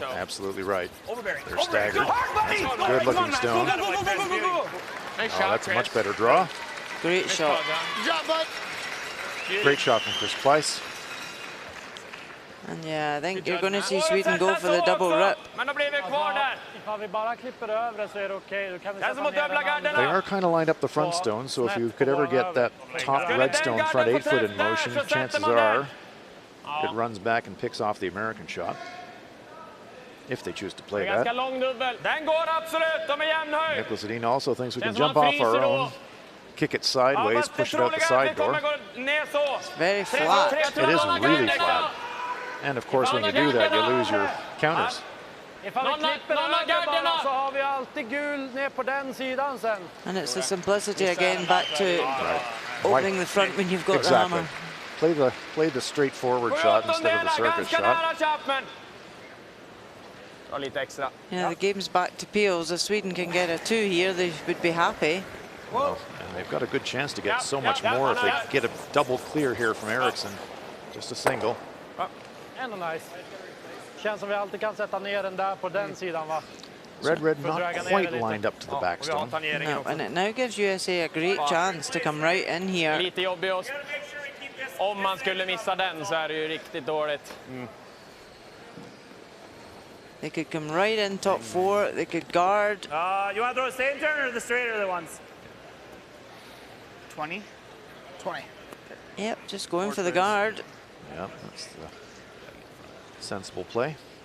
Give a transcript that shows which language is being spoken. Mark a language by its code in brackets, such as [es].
[en] Absolutely right. They're staggered. Good looking stone. Oh, that's a much better draw. Great shot. Good job, bud. Great shot from Chris Pleiss. And yeah, I think you're going to see Sweden go for the double rip. [sv] Men då blir vi kvar där. Ifall vi bara klipper över det så är det okej. Då kan vi Den som sätta har dubbla den andra. [en] They [sv] garderna. [en] are kind of lined up the front stone, so if you could ever get that top red stone front 8 foot in motion, chances are it runs back and picks off the American shot. If they choose to play [sv] Ganska [en] that. [sv] lång dubbel. Den går absolut. De är jämn höjd. [en] Nicholas Edin also thinks we can jump off our own, kick it sideways, push it out the side door. Very flat. It is really flat. And of course, when you do that, you lose your counters. [sv] Ifall vi klipper över bara så har vi alltid gul ner på den sidan sen. [en] And it's the simplicity again, back to opening the front when you've got the Exactly. hammer. Play the straightforward shot instead of the circus shot. [sv] Lite extra. [en] Yeah, the game's back to Peels. If Sweden can get a 2 here, they would be happy. Well, and they've got a good chance to get so much more if they get a double clear here from Eriksson. Just a single. [sv] Ändå nice. Känns som vi alltid kan sätta ner den där på den sidan, va? [en] Red not quite lined up to the backstone. No, and it now gives USA a great chance to come right in here. [sv] Lite jobbig om man skulle missa den så är det ju riktigt dåligt. [en] They could come right in top 4. They could guard. You want to throw a same turn or the straighter ones? 20. 20. Yep, just going for the guard. Yeah, that's the sensible play.